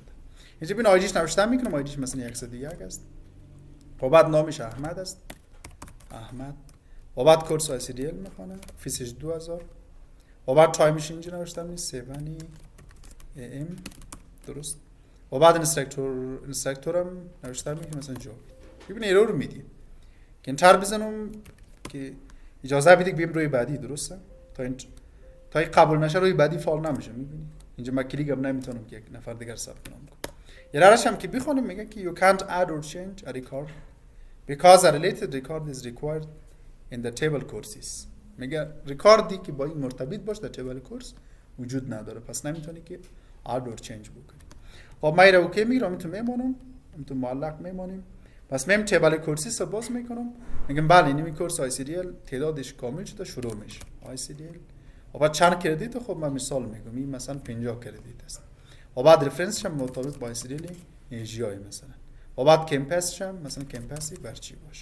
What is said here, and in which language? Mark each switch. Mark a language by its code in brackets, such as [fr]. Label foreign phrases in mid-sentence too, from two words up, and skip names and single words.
[fa] اینجا ببین آیدیش نوشته میکنم، آیدیش مثلا 101 است و بعد نامش احمد است، احمد و بعد کورس آی سی دی ال میخونه، فیسش 2000 و بعد تایمش اینجا نوشتم 7 AM درست و بعد اینستراکتورم نوشتم میگه مثلا جاوید. ببین ایرور میدی که انتر بزنم که اجازه بدید بیم روی بعدی، درسته؟ تا این قبول نشه روی بعدی فال نمیشه. میبینی اینجا من کلیکم نمیتونم که یک نفر دیگر ثبت نام کنم. یه روش هم که بخونیم میگه که [en] you can't add or change a record because a related record is required in the table courses. [fa] میگه ریکاردی که با این مرتبط باشه در تیبل کورس وجود نداره، پس نمیتونی که [en] add or change [fa] بکنی. خب ما ایرا اوکی میگیرم، میتونم معلق میمونیم. پس میم تیبل کورسی رو باز میکنم، میگم بله این کورس آی سی دی ال تعدادش کامل شده، شروع میشه آی سی دی ال و بعد چند کردیت. خب من مثال میگم این مثلا 50 کردیت است و بعد رفرنسش هم مرتبط با آی سی دی ال جی آی مثلا و بعد کمپسش هم مثلا کمپسی برچی باشه.